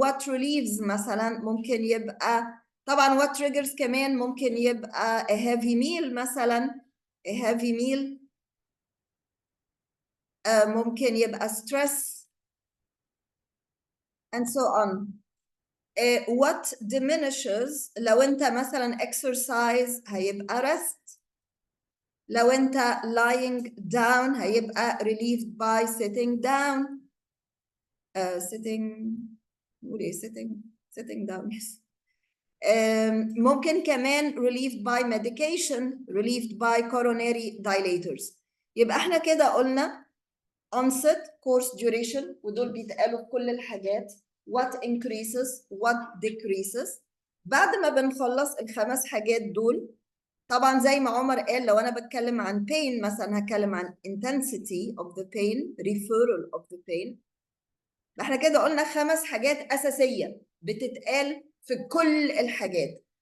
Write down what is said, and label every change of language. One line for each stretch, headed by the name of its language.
English: what relieves
Arabic: مثلا ممكن يبقى، طبعا
English: what triggers
Arabic: كمان ممكن يبقى
English: a heavy meal
Arabic: مثلا.
English: a heavy meal
Arabic: ممكن يبقى
English: stress and so on. what diminishes
Arabic: لو انت مثلا
English: exercise
Arabic: هيبقى
English: rest.
Arabic: لو انت
English: lying down
Arabic: هيبقى
English: relieved by sitting down. sitting
Arabic: نقول ايه
English: sitting down yes.
Arabic: ممكن كمان
English: relieved by medication, relieved by coronary dilators.
Arabic: يبقى احنا كده قلنا onset, course duration ودول بيتقالوا في كل الحاجات.
English: what increases, what decreases.
Arabic: بعد ما بنخلص الخمس حاجات دول، طبعا زي ما عمر قال لو انا بتكلم عن pain مثلا هتكلم عن
English: intensity of the pain, referral of the pain.
Arabic: احنا كده قلنا خمس حاجات اساسيه بتتقال في كل الحاجات.